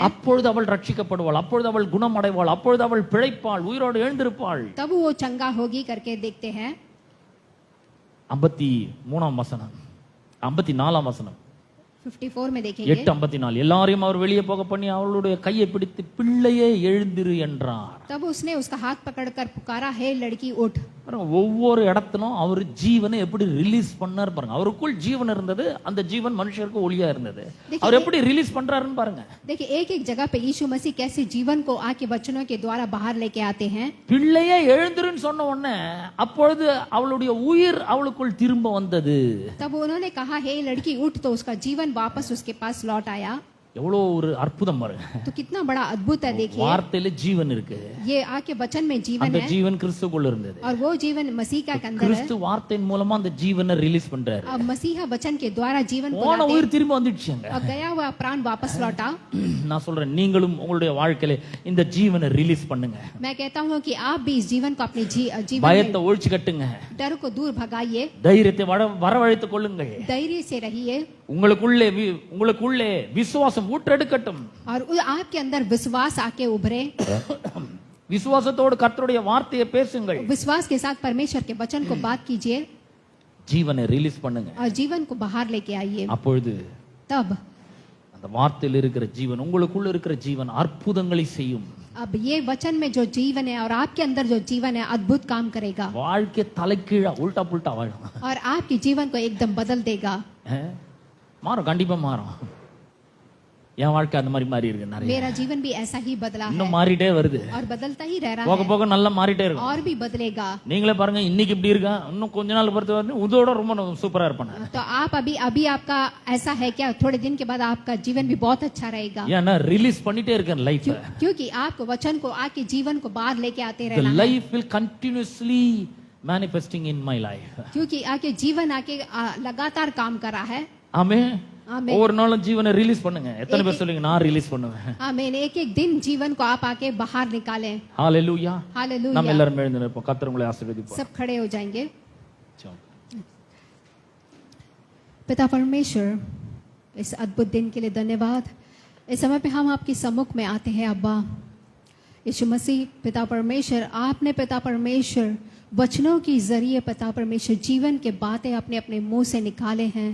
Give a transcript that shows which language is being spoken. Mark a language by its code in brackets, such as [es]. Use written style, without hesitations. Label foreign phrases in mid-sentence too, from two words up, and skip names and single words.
[ta] அப்பொழுது அவள் ரட்சிக்கப்படுவாள், அப்பொழுது அவள் குணமடைவாள், அப்பொழுது அவள் பிழைப்பாள், உயிரோடு எழுந்திருப்பாள். [hi] तब वो चंगा होगी करके देखते हैं. [ta] 53ஆம் வசனம், 54ஆம் வசனம், [hi] 54 में देखेंगे. 8:54. [ta] எல்லாரையும் அவர் வெளியே போக பண்ணி அவளுடைய கையை பிடித்து பிள்ளையே எழுந்திரு என்றார். [hi] तब उसने उसका हाथ पकड़कर पुकारा, हे लड़की उठ. [ta] பாருங்க, ஒவ்வொரு இடத்திலும் அவர் ஜீவனை எப்படி ரிலீஸ் பண்ணார் பாருங்க. அவருக்குள் ஜீவன் இருந்தது, அந்த ஜீவன் மனுஷருக்கு ஒளியா இருந்தது. அவர் எப்படி ரிலீஸ் பண்றாருன்னு பாருங்க. [hi] देखिए, एक एक जगह पे यीशु मसीह कैसे जीवन को आके वचनों के द्वारा बाहर लेके आते हैं. [ta] பிள்ளையே எழுந்திருன்னு சொன்ன உடனே அப்பொழுது அவளுடைய உயிர் அவளுக்குள் திரும்ப வந்தது. [hi] तब उन्होंने कहा, हे लड़की उठ, तो उसका जीवन वापस उसके पास लौट आया. [ta] எவ்வளவு ஒரு அற்புதம் பாருங்க. [hi] तो कितना बड़ा अद्भुत है. देखिए, [ta] வார்த்தையில ஜீவன் இருக்கு. [hi] ये आके वचन में जीवन [ta] அந்த [hi] है [ta] ஜீவன் கிறிஸ்துக்குள்ள இருந்தது. [hi] और वो जीवन मसीह का अंदर है. [ta] கிறிஸ்து வார்த்தையின் மூலமா அந்த ஜீவனை ரிலீஸ் பண்றாரு. [hi] अब मसीहा वचन के द्वारा जीवन को [ta] போன [hi] लाते [ta] உயிர் திரும்ப வந்துடுச்சுங்க. [hi] और गया हुआ प्राण वापस लौटा. [ta] நான் சொல்றேன், நீங்களும் உங்களுடைய வாழ்க்கையில இந்த ஜீவனை ரிலீஸ் பண்ணுங்க. [hi] मैं कहता हूँ कि आप भी इस जीवन को अपने जीवन [ta] பயத்தை ஒழிச்சு கட்டுங்க. [hi] में डर को दूर भगाइए. [ta] தைரியத்தை வரவழைத்துக் கொள்ளுங்கள். [hi] धैर्य से रहिए [ta] உங்களுக்குள்ளே விசுவாசம் ஊற்றெடுக்கட்டும். [hi] और आपके अंदर विश्वास आके उभरे. [ta] விசுவாசத்தோடு கர்த்தருடைய வார்த்தையை பேசுங்கள். [hi] विश्वास के साथ परमेश्वर के वचन को बात कीजिए [ta] ஜீவனை ரிலீஸ் பண்ணுங்க. [hi] और जीवन को बाहर लेके आइए. [ta] அப்பொழுது [hi] तब [ta] அந்த வார்த்தையில் இருக்கிற ஜீவன், உங்களுக்குள்ள இருக்கிற ஜீவன் அற்புதங்களை செய்யும். [hi] अब ये वचन में जो जीवन है और आपके अंदर जो जीवन है अद्भुत काम करेगा [ta] வாழ்க்கை தலைகீழா உல்டா புல்டா வாழும். [hi] और आपके जीवन को एकदम बदल देगा. [ta] மாறும், கண்டிப்பா மாறும். என் வாழ்க்கை அந்த மாதிரி மாறி இருக்கு நிறைய. [hi] मेरा जीवन भी ऐसा ही बदला है [ta] இன்னும் மாறிட்டே வருது. [hi] और बदलता ही रह रहा [ta] போக [hi] है [ta] போக நல்லா மாறிட்டே இருக்கும். [hi] और भी बदलेगा. [ta] நீங்களே பாருங்க, இன்னைக்கு இப்படி இருக்கா, இன்னும் கொஞ்ச நாள் பொறுத்து வந்து இதோட ரொம்ப சூப்பரா இருப்பானே. [hi] तो आप अभी आपका ऐसा है क्या? थोड़े दिन के बाद आपका जीवन भी बहुत अच्छा रहेगा. [ta] ஏன்னா ரிலீஸ் பண்ணிட்டே இருக்கேன் லைஃப். [hi] क्योंकि आपको वचन को आके जीवन को बाहर लेके आते The रहना है. [en] life will continuously manifesting in my life. [hi] क्योंकि आके जीवन आके लगातार काम कर रहा है. [ta] ஆமென். [hi] आमीन. [ta] ஒவ்வொரு நாளும் ஜீவனை ரிலீஸ் பண்ணுங்க. எத்தனை பேர் சொல்லுங்க, நான் ரிலீஸ் பண்ணுவேன். [hi] आमीन. एक एक दिन जीवन को आप आके बाहर निकालें. [ta] ஹalleluya. [hi] हालेलुया. [ta] நம்ம எல்லாரும் எழுந்து நிற்போம். கர்த்தர் உங்களை ஆசீர்வதிப்பார். [hi] सब खड़े हो जाएंगे. चलो। पिता परमेश्वर, इस अद्भुत दिन के लिए धन्यवाद. इस समय पे हम आपके सम्मुख में आते हैं अब्बा यीशु मसीह. पिता परमेश्वर, आपने पिता परमेश्वर वचनों के जरिए पिता परमेश्वर जीवन के बातें अपने अपने मुंह से निकाले हैं.